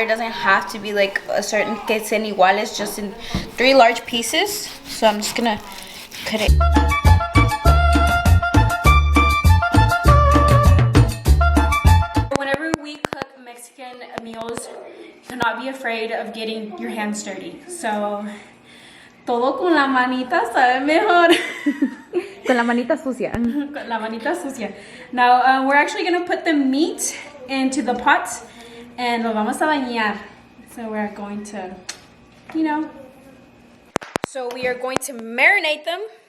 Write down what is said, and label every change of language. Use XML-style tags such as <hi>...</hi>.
<en>It doesn't have to be like a certain</en> <es>que sean iguales,</es> <en>just in 3 large pieces. So I'm just gonna cut it. Whenever we cook Mexican meals, do not be afraid of getting your hands dirty.</en> <es>So todo con la manita sabe mejor. Con la manita sucia. Con la manita sucia.</es> <en>Now, we're actually going to put the meat into the pot and</en> <es>lo vamos a bañar.</es> <en>So we're going to, you know. So we are going to marinate them.</en>